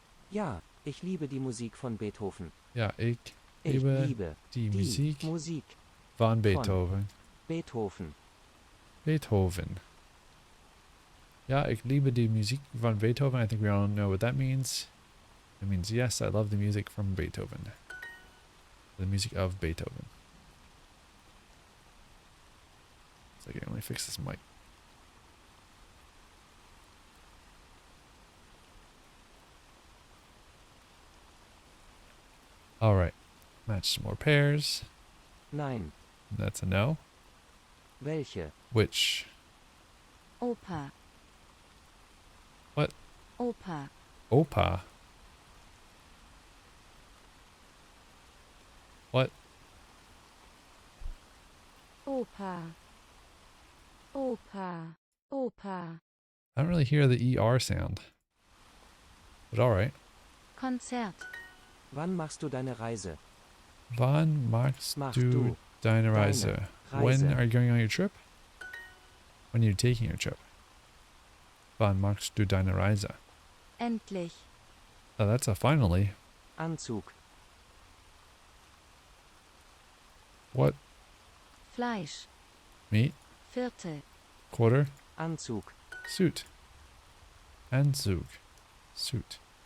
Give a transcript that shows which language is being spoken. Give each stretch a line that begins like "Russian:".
German: Ja, ich liebe die Musik von Beethoven. Ja, ich Ich liebe liebe die Musik Musik von Beethoven. Beethoven. Beethoven. Ja, ich liebe die Musik von Beethoven.
English: I think we all know what that means. It means, yes, I love the music from Beethoven. The music of Beethoven. So I can only fix this mic. Alright. Match some more pairs.
German: Nein.
English: That's a no.
German: Welche?
English: Which?
German: Opa.
English: What?
German: Opa. Opa.
English: What?
German: Opa. Opa. Opa.
English: I don't really hear the ER sound. But alright.
German: Konzert. Wann machst du deine Reise? Wann machst du deine Reise?
English: When are you going on your trip? When are you taking your trip?
German: Wann machst du deine Reise? Endlich.
English: Oh, that's a finally.
German: Anzug.
English: What?
German: Fleisch.
English: Meat?
German: Viertel.
English: Quarter?
German: Anzug.
English: Suit. Anzug. Suit.